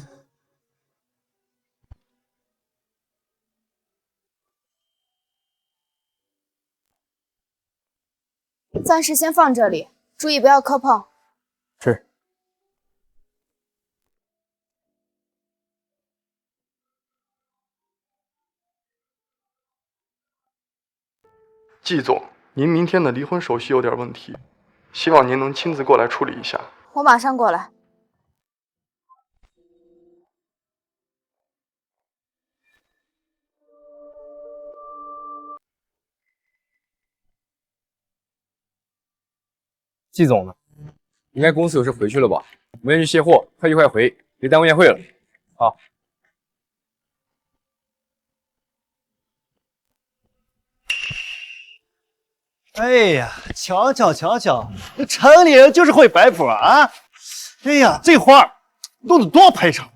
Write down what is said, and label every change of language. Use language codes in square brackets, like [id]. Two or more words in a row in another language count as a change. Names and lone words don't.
[zh] 暫時先放這裡，注意不要磕碰。是。季總，您明天的離婚手續有點問題，希望您能親自過來處理一下。我馬上過來。季總呢？應該公司有事回去了吧？我先去卸貨，快去快回，別耽誤宴會了。好。哎呀，瞧瞧瞧瞧，這城裡人就是會擺譜啊！哎呀，這花弄得多排場！